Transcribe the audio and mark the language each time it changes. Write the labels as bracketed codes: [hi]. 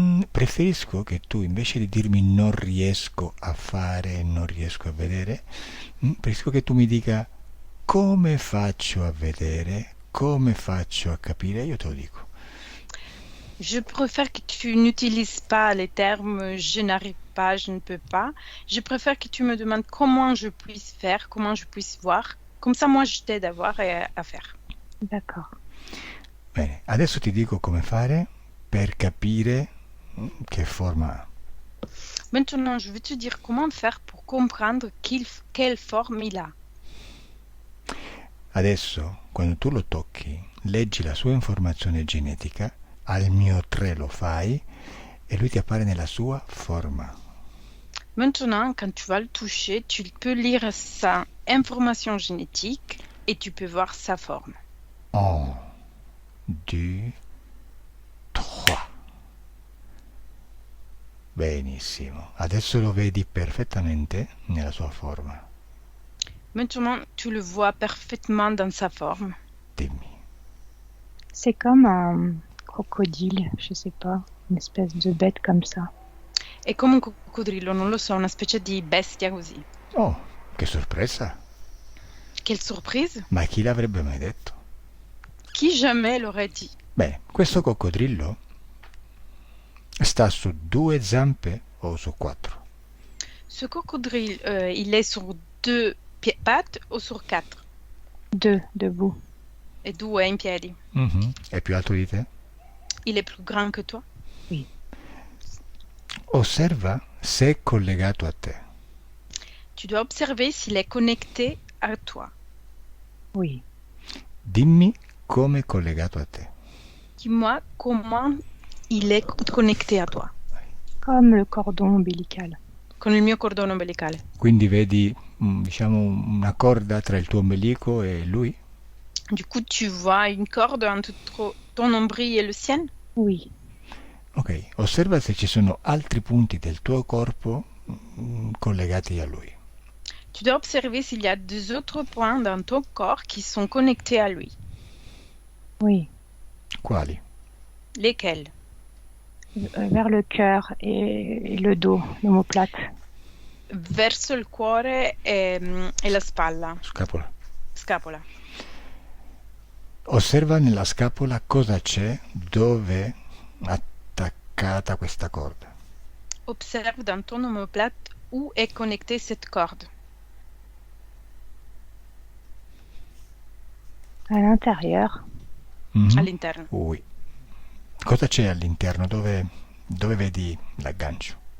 [it] Preferisco che tu invece di dirmi non riesco a fare, non riesco a vedere, preferisco che tu mi dica come faccio a vedere, come faccio a capire, io te lo dico. [fr] Je préfère que tu n'utilises pas les termes je n'arrive pas, je ne peux pas. Je préfère que tu me demandes comment je puisse faire, comment je puisse voir. Comme ça, moi, je t'aide à voir et à faire. D'accord. [it] Bene, adesso ti dico come fare per capire che forma ha. [fr] Maintenant, je vais te dire comment faire pour comprendre quelle forme il a. [it] Adesso, quando tu lo tocchi, leggi la sua informazione genetica, al mio 3 lo fai e lui ti appare nella sua forma. [fr] Maintenant, quand tu vas le toucher, tu peux lire sa information génétique et tu peux voir sa forme. [it] 1, 2, 3. Benissimo, adesso lo vedi perfettamente nella sua forma. [fr] Maintenant, tu le vois parfaitement dans sa forme. [it] Dimmi. [fr] C'est comme un crocodile, je sais pas, une espèce de bête comme ça. [it] È come un coccodrillo, non lo so, una specie di bestia così. Oh, che sorpresa! [fr] Quelle surprise! [it] Ma chi l'avrebbe mai detto? [fr] Qui jamais l'aurait dit? [it] Beh, questo coccodrillo sta su 2 zampe o su 4? [fr] Ce coccodrile, il est sur 2 pattes ou sur 4? 2, debout. [it] e 2 in piedi. Mhm. È più alto di te? [fr] Il est plus grand que toi. Oui. [it] Osserva se è collegato a te. [fr] Tu dois observer s'il est connecté à toi. Oui. [it] Dimmi come è collegato a te. [fr] Dis-moi comment il est connecté à toi. Comme le cordon ombilical. [it] Con il mio cordone ombelicale. Quindi vedi, diciamo, una corda tra il tuo ombelico e lui? [fr] Du coup, tu vois une corde entre ton nombril et le sien? Oui. [it] Ok, osserva se ci sono altri punti del tuo corpo collegati a lui. [fr] Tu dois observer s'il y a deux autres points dans ton corps qui sont connectés à lui. Oui. [it] Quali? [fr] Lesquels? Vers le cœur et le dos, l'omoplate. [it] Verso il cuore e la spalla, Scapola. scapola. Osserva nella scapola cosa c'è, dove è attaccata questa corda. [fr] Observe dans ton omoplate où est connectée cette corde. À l'intérieur. Mhm. [it] All'interno. Oui. Cosa c'è all'interno? Dove vedi l'aggancio?